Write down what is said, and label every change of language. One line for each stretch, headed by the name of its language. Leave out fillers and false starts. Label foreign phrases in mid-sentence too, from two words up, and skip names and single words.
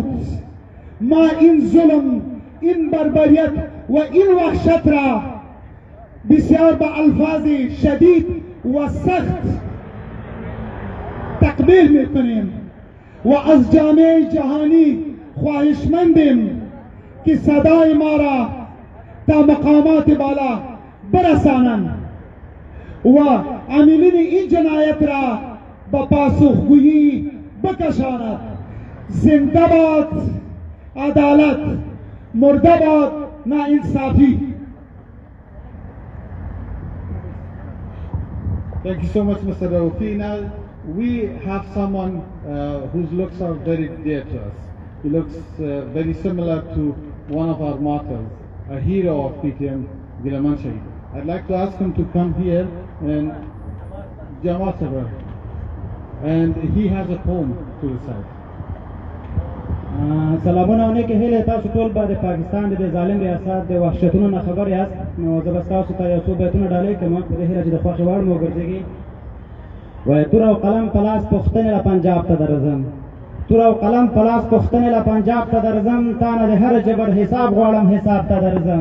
Persian: ما این ظلم، این بربریت و این وحشت را بسیار با الفاظ شدید و سخت تقبیل میکنیم و از جامعه جهانی خواهشمندیم که صدای ما را تا مقامات بالا برسانند و عاملین این جنایت را به پاسخگویی بکشاند. زنده باد عدالت، مرده باد ناانصافی.
English: Thank you so much, Mr. Raufi. Now, we have someone whose looks are very dear to us. He looks very similar to one of our martyrs, a hero of PTM, Gilaman Shahid. I'd like to ask him to come here and Jamaat Sabah. And he has a poem to recite.
Pashto: سلامونه او نیکې هیلې تاسو ټول به د پاکستان د ظالم ریاست د وحشتونو نه خبر یاست. نو زه به ستاسو ته یو څو بیتونه ډالۍ کوم په دې هیله چې د خوښې وړ مو وګرځېږي. وایي تور او قلم په لاس پوښتنې له پنجاب ته درځم، تور او قلم په لاس پوښتنې له پنجاب ته درځم، تا نه د هر جبر حساب غواړم حساب ته درځم.